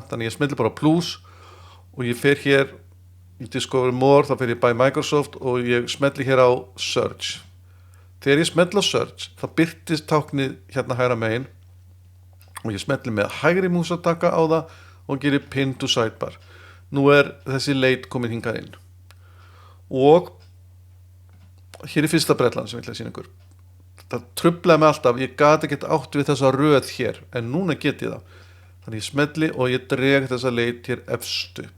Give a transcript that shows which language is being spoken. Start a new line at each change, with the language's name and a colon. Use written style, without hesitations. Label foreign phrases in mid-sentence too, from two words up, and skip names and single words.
Icelandic: Þannig ég smelli bara á plús og ég fer hér í Discover More, þá fer ég by Microsoft og ég smelli hér á Search. Þegar ég smelli á Search, þá birtist táknið hérna hægra megin og ég smelli með hægri músataka á það og gerir
English: pin to sidebar.
Icelandic: Nú þessi leit komin hingað inn. Og hér fyrsta brellan sem ég ætla að sýna ykkur. Það truflaði mig alltaf, ég gat ekki átt við þessa röð hér, en núna get ég það. Þannig ég smelli og ég dreg þessa leit hér efst upp.